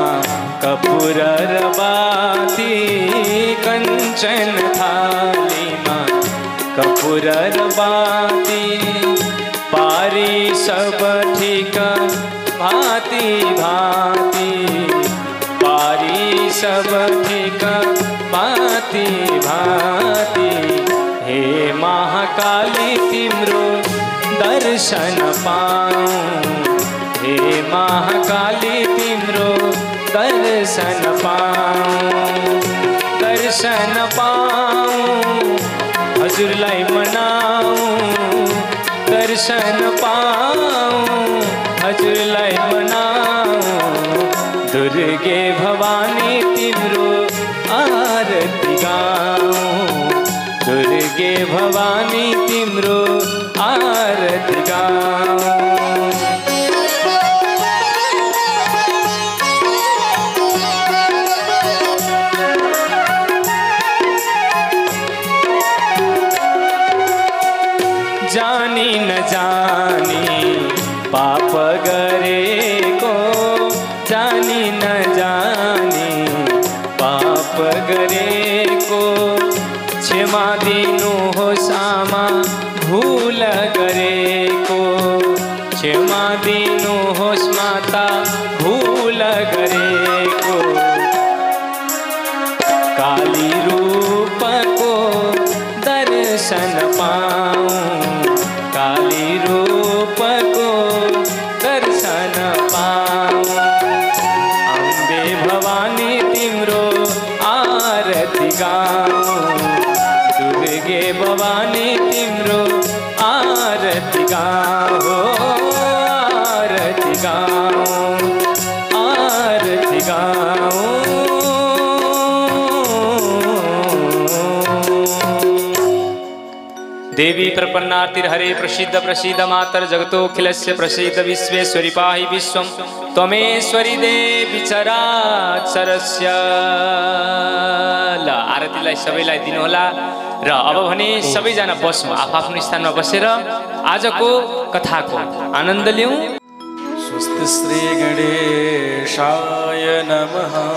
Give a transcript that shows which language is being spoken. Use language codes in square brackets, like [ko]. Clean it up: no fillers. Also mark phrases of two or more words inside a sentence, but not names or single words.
[ne] कपूर रबाती, कंचन थालीमा कपूर रबाती। पारी सब ठीक भांति भांति, पारी सब ठीक भांति भांति। हे महाकाली तिम्रो दर्शन पाऊं, हे महाकाली तिम्रो दर्शन पाऊं, दर्शन पाऊं हजुरलाई मनाऊं, दर्शन पाऊं हजुरलाई मनाऊं। दुर्गे भवानी तिम्रो आरती गाऊं, दुर्गे भवानी तिम्रो आरती गाऊं। जानी न जानी पाप गरेको, जानी न जानी पाप गरेको। क्षमा दिनुहोस् आमा भूल गरेको, क्षमा दिनुहोस् माता भूल गरेको। काली रूपको दर्शन पाऊं, काली रूपको दर्शन पाऊं। अम्बे भवानी तिम्रो आरती गाऊं, दुर्गे भवानी तिम्रो आरती गाऊं, आरती गाऊं, आरती गाऊं। [sa] देवी प्रपन्नार्तिर्हरे प्रसीद प्रसीद मातर जगतोऽखिलस्य प्रसीद विश्वेश्वरी पाहि विश्वं त्वमेश्वरी देवी चराचरस्य। [ne] ल आरतीलाई सबैलाई दिनुहोला र अब भने सबैजना बसौँ, आफ्नो स्थानमा बसेर आजको कथाको आनन्द लिउँ। [sa] स्वस्ति श्री गणेशाय नमः।